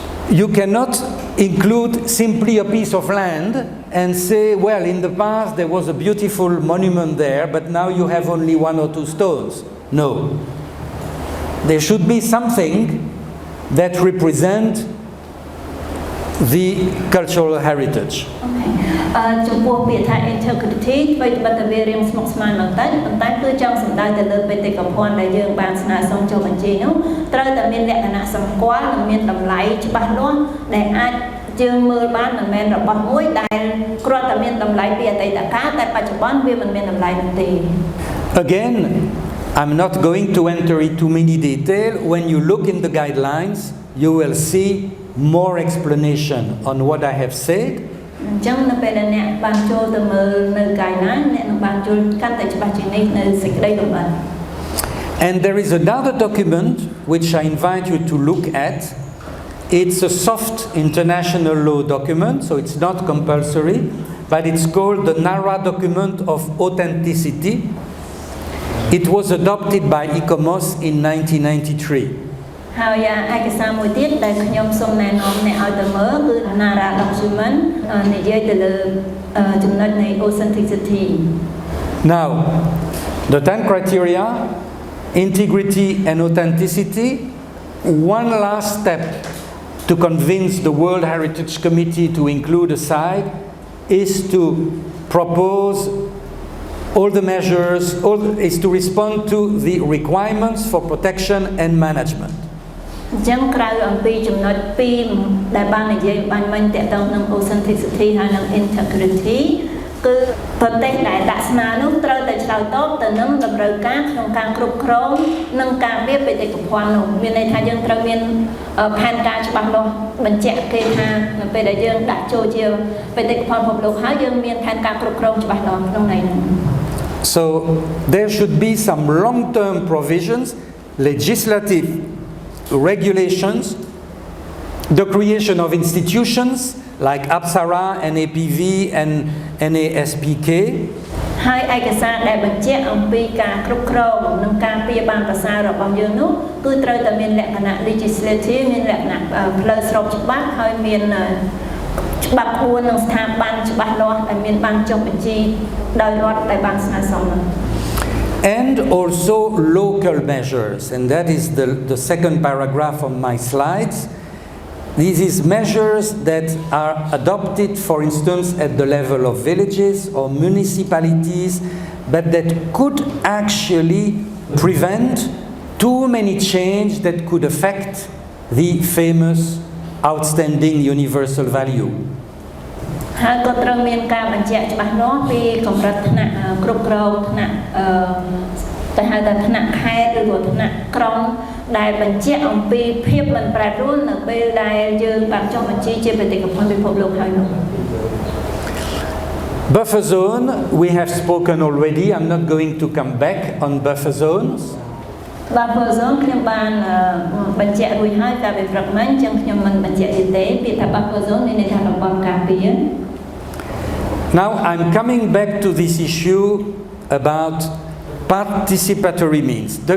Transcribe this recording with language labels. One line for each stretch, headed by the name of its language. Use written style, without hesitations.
English: You cannot include simply a piece of land and say, well, in the past there was a beautiful monument there, but now you have only 1 or 2 stones. No. There should be something that represents the cultural heritage.
Khmer: ចំពោះពាក្យថា integrity អ្វីត្បិតតែវារៀងស្មុគស្មាញបន្តិចប៉ុន្តែគឺចង់សំដៅទៅលើបេតិកភណ្ឌដែលយើងបានស្នើសុំចុះបញ្ជីនោះត្រូវតែមានលក្ខណៈសម្គាល់និងមានតម្លៃច្បាស់លាស់ដែលអាចយើងមើលបានមិនមែនរបស់មួយដែលគ្រាន់តែមានតម្លៃពីអតីតកាលតែបច្ចុប្បន្នវាមិនមានតម្លៃនោះទេ
English: Again, I'm not going to enter into many detail. When you look in the guidelines, you will see more explanation on what I have said.
Khmer: អញ្ចឹងនៅពេលដែលអ្នកបានចូលទៅមើលនៅ guideline អ្នកនឹងបានយល់កាន់តែច្បាស់ជាងនេះនៅសេចក្តីលម្អិត
English: And there is another document which I invite you to look at. It's a soft international law document, so it's not compulsory, but it's called the NARA Document of Authenticity. It was adopted by ICOMOS in 1993.
Khmer: ហើយឯកសារមួយទៀតដែលខ្ញុំសូមណែនាំអ្នកឲ្យទៅមើលគឺ NARA document និយាយទៅលើចំណុចនៃ authenticity
English: Now, the 10 criteria, integrity and authenticity, one last step to convince the World Heritage Committee to include a site is to propose all the measures, is to respond to the requirements for protection and management.
Khmer: អញ្ចឹងក្រៅអំពីចំណុច2ដែលបាននិយាយបានមិញតកតងនឹង authenticity ហើយនិង integrity គឺប្រទេសដែលដាក់ស្នើនោះត្រូវតែឆ្លើយតបទៅនឹងតម្រូវការក្នុងការគ្រប់គ្រងនិងការពារបេតិកភណ្ឌនោះមានន័យថាយើងត្រូវមានផែនការច្បាស់លាស់បញ្ជាក់គេថានៅពេលដែលយើងដាក់ចូលជាបេតិកភណ្ឌពិភពលោកហើយយើងមានផែនការគ្រប់គ្រងច្បាស់លាស់ក្នុងន័យនោះ
English: So there should be some long-term provisions, legislative regulations, the creation of institutions like APSARA, NAPV and NASPK.
Khmer: ហើយឯកសារដែលបញ្ជាក់អំពីការគ្រប់គ្រងនិងការពារបានប្រសើររបស់យើងនោះគឺត្រូវតែមានលក្ខណៈ legislative មានលក្ខណៈផ្លូវស្របច្បាប់ហើយមានច្បាប់គួរនិងស្ថាប័នច្បាស់លាស់ដែលមានបានចុះបញ្ជីដោយរដ្ឋដែលបានស្នើសុំនោះ
English: And also local measures, and that is the second paragraph on my slides. These is measures that are adopted, for instance, at the level of villages or municipalities, but that could actually prevent too many changes that could affect the famous outstanding universal value.
Khmer: ហើយក៏ត្រូវមានការបញ្ជាក់ច្បាស់លាស់ពីកម្រិតថ្នាក់គ្រប់គ្រងថ្នាក់ តែហៅថាថ្នាក់ខេត្តឬក៏ថ្នាក់ក្រុងដែលបញ្ជាក់អំពីភាពមិនប្រែប្រួលនៅពេលដែលយើងបានចុះបញ្ជីជាបេតិកភណ្ឌពិភពលោកហើយនោះ
English: Buffer zone, we have spoken already. I'm not going to come back on buffer zones.
Khmer: Buffer zone ខ្ញុំបានបញ្ជាក់រួចហើយកាលពីព្រឹកមិញចឹងខ្ញុំមិនបញ្ជាក់ទៀតទេពាក្យថា buffer zone មានន័យថាតំបន់ការពារ
English: Now I'm coming back to this issue about participatory means.